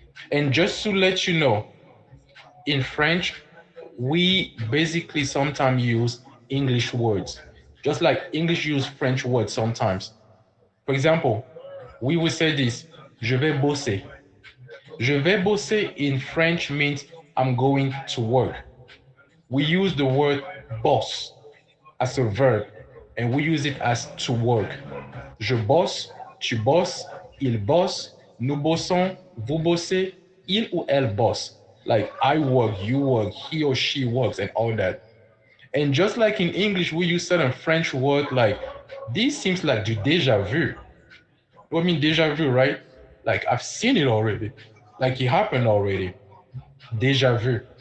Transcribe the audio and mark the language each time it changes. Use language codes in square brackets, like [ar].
[en] And just to let you know, in French, we basically sometimes use English words, just like English use French words sometimes. For example, we will say this, [fr] je vais bosser. Je vais bosser [en] in French means I'm going to work. We use the word boss as a verb, and we use it as to work. [fr] Je bosse, tu bosses, il bosse, nous bossons, vous bossez, il ou elle bosse. [en] Like I work, you work, he or she works, and all that. And just like in English, we use certain French words like, this seems like du déjà vu. I mean déjà vu, right? Like I've seen it already. Like it happened already. Déjà vu.